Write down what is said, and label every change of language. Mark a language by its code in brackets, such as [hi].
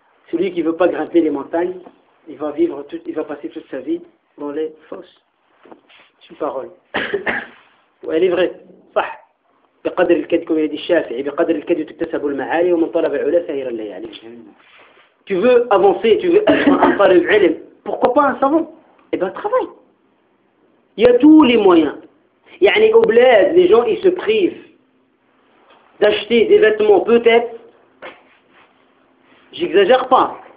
[fr] Celui qui ne veut pas grimper les montagnes, il va vivre tout, il va passer toute sa vie dans les fosses. C'est une parole. Elle est vraie. صح. [ar] بقدر الكد كما يدي الشافعي بقدر الكد تكتسب المعالي ومن طلب العلا سهر الليالي. [fr] Tu veux avancer, tu veux avoir le علم. Pourquoi pas un savant? Eh bien, travaille. Il y a tous les moyens. يعني au bled, les gens ils se privent d'acheter des vêtements peut-être. J'exagère pas.